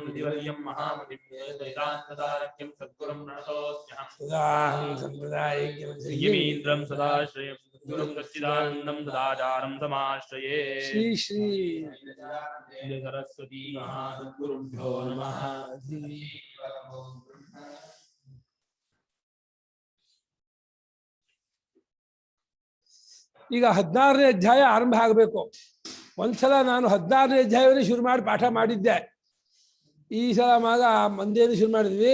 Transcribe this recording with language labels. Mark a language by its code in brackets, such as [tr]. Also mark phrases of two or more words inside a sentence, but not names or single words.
[sa] दिवर्यं महामतिं वेदान्तदारक्यं सद्गुरुं प्रणतोऽस्म्यहं सदाहं सम्प्रदायज्ञं यमीन्द्रं सदाश्रयं सद्गुरुं सच्चिदानन्दं सदाचारं समाश्रये। श्री श्री सरस्वती महासद्गुरुभ्यो नमः। [kn] ಈಗ 16ನೇ ಅಧ್ಯಾಯ ಆರಂಭ ಆಗಬೇಕು. ಒಂದ್ಸಲ ನಾನು 16ನೇ ಅಧ್ಯಾಯವನ್ನೇ ಶುರು ಮಾಡಿ ಪಾಠ ಮಾಡಿದ್ದೆ. ಈ ಸಲ ಮಂದೇನು ಶುರು ಮಾಡಿದ್ವಿ.